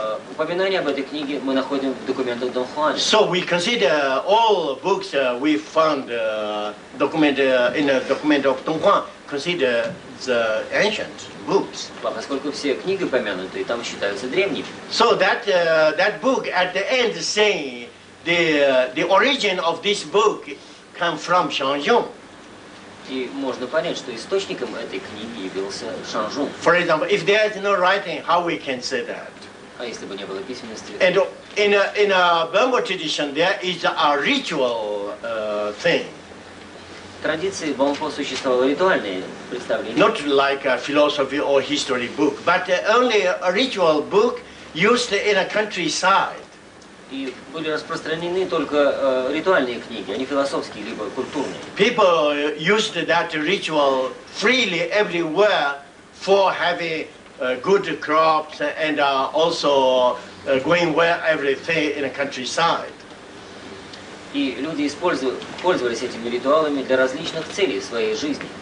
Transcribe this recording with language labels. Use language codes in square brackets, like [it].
[ru] Упоминание об этой книге мы находим в документах Дон Хуана. [en] So we consider all books we found document in a document of Dong Huang consider the ancient books. [ru] Поскольку все книги помянуты, там считаются древними. [en] So that book at the end saying the origin of this book come from Shanzhong. [ru] И можно понять, что источником этой книги явился Шанжун. [en] For example, if there is no writing, how we can say that? [ru] А если бы не было письменности? [en] And in a Bamboo tradition, there is a ritual thing. [ru] В традиции Бомпо существовало ритуальное представление. [en] Not like a philosophy or history book, but only a ritual book used in a countryside. [ru] И были распространены только ритуальные книги, а не философские, либо культурные. [en] People used that ritual freely everywhere for having good crops and also going well everything in the countryside. [ru] И люди пользовались этими ритуалами для различных целей в своей жизни.